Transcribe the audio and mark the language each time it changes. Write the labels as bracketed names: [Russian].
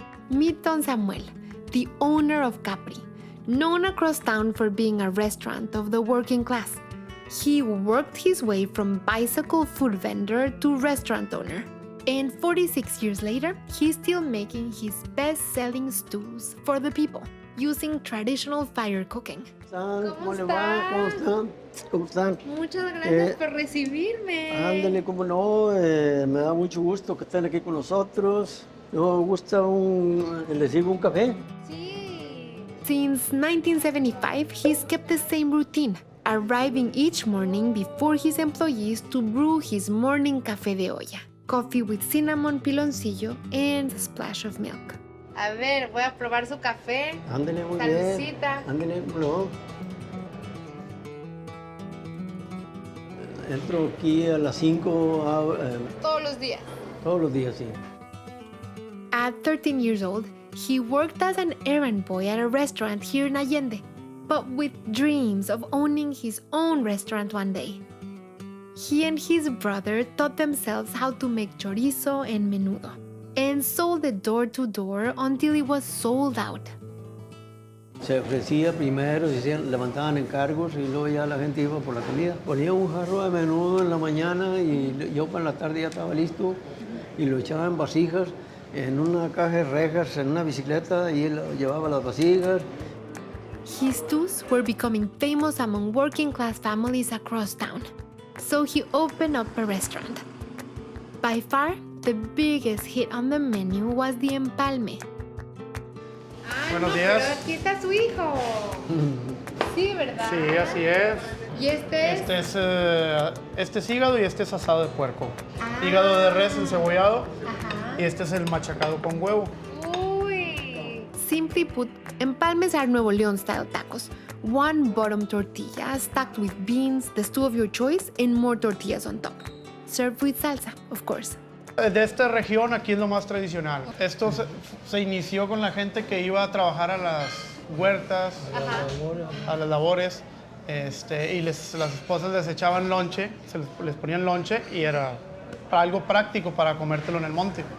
[English] Meet Don Samuel, the owner of Capri, known across town for being a restaurant of the working class. He worked his way from bicycle food vendor to restaurant owner. And 46 years later, he's still making his best-selling stews for the people, using traditional fire cooking. [Spanish] ¿Cómo le va? ¿Cómo están? ¿Cómo están? Muchas gracias por recibirme. Ándale, cómo no, me da mucho gusto que estén aquí con nosotros. ¿No gusta les sirvo un café? Sí. [English] Since 1975, he's kept the same routine, arriving each morning before his employees to brew his morning café de olla. Coffee with cinnamon piloncillo and a splash of milk. [Spanish] A ver, voy a probar su café. Ándale, muy Saludcita. bien. Ándale, cómo no. Entro aquí a las 5. Todos los días. Todos los días, sí. [English] At 13 years old, he worked as an errand boy at a restaurant here in Allende, but with dreams of owning his own restaurant one day. He and his brother taught themselves how to make chorizo and menudo. And and sold it door to door until it was sold out. [Spanish] Se ofrecía primero, levantaban encargos y luego ya la gente iba por la comida. Ponía un jarro de menudo en la mañana y yo para la tarde ya estaba listo y lo echaba en vasijas, en una caja de rejas, en una bicicleta y él llevaba las vasijas. [English] His stews were becoming famous among working class families across town, so he opened up a restaurant. By far, the biggest hit on the menu was the empalme. [Spanish] Buenos días. Pero aquí está su hijo. Sí, ¿verdad? Sí, así es. ¿Y este es? Este es hígado y este es asado de puerco. Hígado de res encebollado y este es el machacado con huevo. [English] Uy. Simply put, empalmes are Nuevo León style tacos. One bottom tortilla stacked with beans, the stew of your choice, and more tortillas on top. Served with salsa, of course. [Spanish] De esta región aquí es lo más tradicional. Esto se inició con la gente que iba a trabajar a las huertas, a las labores, y las esposas les echaban lonche, les ponían lonche y era algo práctico para comértelo en el monte.